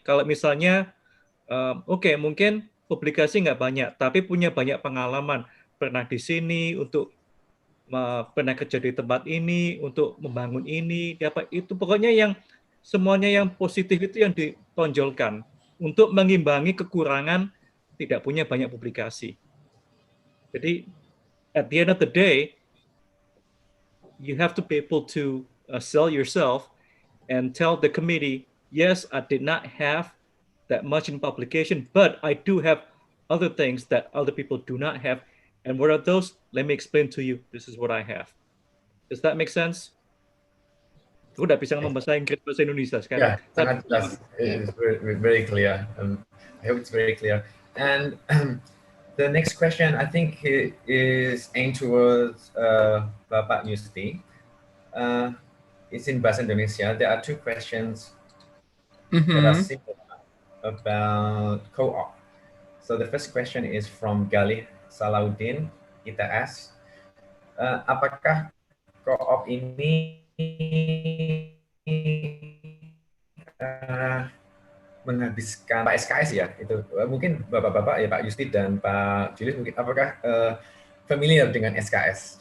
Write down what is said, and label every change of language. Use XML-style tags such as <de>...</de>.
<id>Kalau misalnya, oke, mungkin publikasi nggak banyak, tapi punya banyak pengalaman, pernah di sini, pernah kerja di tempat ini, untuk membangun ini, itu pokoknya yang semuanya yang positif itu yang ditonjolkan untuk mengimbangi kekurangan tidak punya banyak publikasi. Jadi,</id> <en>at the end of the day, you have to be able to sell yourself and tell the committee, yes, I did not have that much in publication, but I do have other things that other people do not have. And what are those? Let me explain to you. This is what I have. Does that make sense?</en> <id>Aku udah bisa ngomong bahasa Inggris, bahasa Indonesia sekarang.</id> <en>Yeah,</en> <id>sangat jelas.</id> <en>It's very clear. I hope it's very clear. And the next question, I think, is aimed towards Bapak Yusti. It's in bahasa Indonesia. There are 2 questions that are similar about co-op. So the first question is from Galih Salahuddin, ITS.</en> <id>Apakah co-op ini menghabiskan Pak SKS ya? Itu mungkin Bapak-bapak ya, Pak Yusti dan Pak Julius, mungkin apakah familiar dengan SKS?</id>